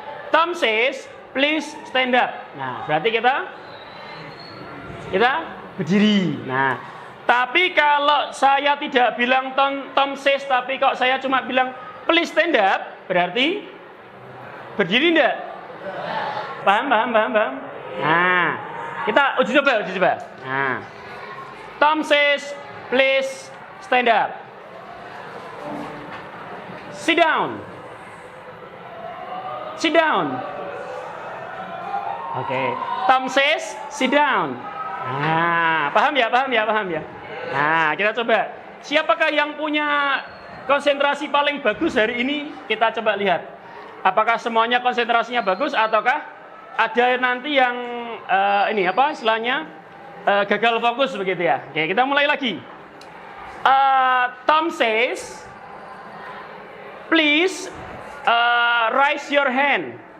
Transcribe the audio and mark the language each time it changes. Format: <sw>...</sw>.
<en>Tom Says, please stand up.</en> <id>Nah, berarti kita berdiri. Nah, tapi kalau saya tidak bilang Tom Says, tapi kok saya cuma bilang</id> <en>please stand up,</en> <id>berarti berdiri enggak? Paham? Nah, kita uji coba.</id> <en>Nah, Tom Says, please stand up. Sit down.</en> <id>Oke.</id> <en>Tom Says, sit down.</en> <id>Nah, paham ya? Nah, kita coba. Siapakah yang punya konsentrasi paling bagus hari ini? Kita coba lihat. Apakah semuanya konsentrasinya bagus ataukah ada nanti yang istilahnya gagal fokus begitu ya. Oke, kita mulai lagi.</id> <en>Tom says, please raise your hand.</en>